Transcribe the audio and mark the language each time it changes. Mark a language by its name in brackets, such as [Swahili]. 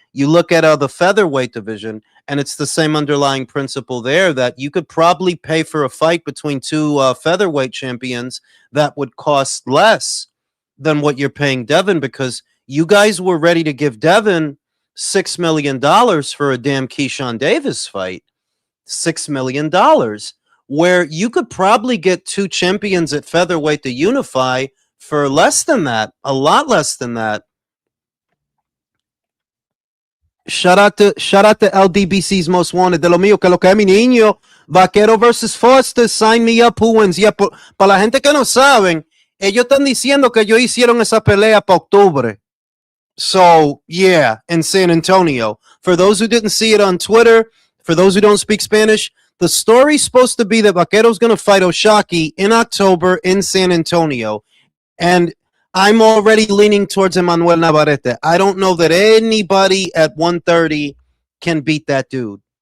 [English] You look at the featherweight division, and it's the same underlying principle there that you could probably pay for a fight between two featherweight champions that would cost less than what you're paying Devin, because you guys were ready to give Devin $6 million for a damn Keyshawn Davis fight. $6 million, where you could probably get two champions at featherweight to unify for less than that, a lot less than that. Shout out to LDBC's Most Wanted, [Spanish] de lo mío, que lo que es mi niño. [English] Vaquero versus Foster, sign me up, who wins. [Spanish] Yeah, para la gente que no saben, ellos están diciendo que ellos hicieron esa pelea para octubre. [English] So, yeah, in San Antonio. For those who didn't see it on Twitter, for those who don't speak Spanish, the story's supposed to be that Vaquero's going to fight Oshaki in October in San Antonio. And I'm already leaning towards Emmanuel Navarrete. I don't know that anybody at 130 can beat that dude.